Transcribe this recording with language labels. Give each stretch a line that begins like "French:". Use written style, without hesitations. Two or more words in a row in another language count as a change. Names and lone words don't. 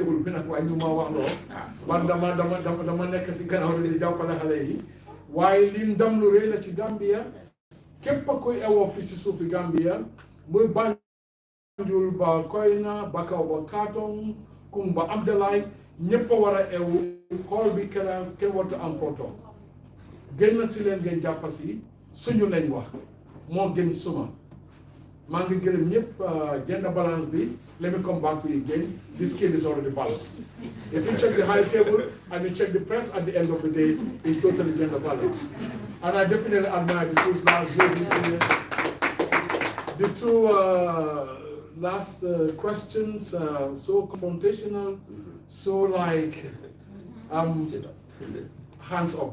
Wolof: table bi nag waaye ñu ma wax loo man dama nekk si gannaaw di jàppale xale yi waaye li ndam lu rëy la ci Gambia képp a koy ewoo fi si suufi Gambia muy Banjul ba Koyna Bakaw ba Katong Kumba Abdalay ñëpp a war a ewu xool bi kenn wartu am photo génn si leen ngeen jàppa si suñu lañ wax moo gën suma maa ngi gërëm ñëpp
English: gender balance
Wolof: bi.
English: Let me come back to you again. This scale is already balanced. If you check the high table and you check the press at the end of the day, it's totally gender balanced. And I definitely admire the two last year this year. The two last questions, so confrontational, so like hands up.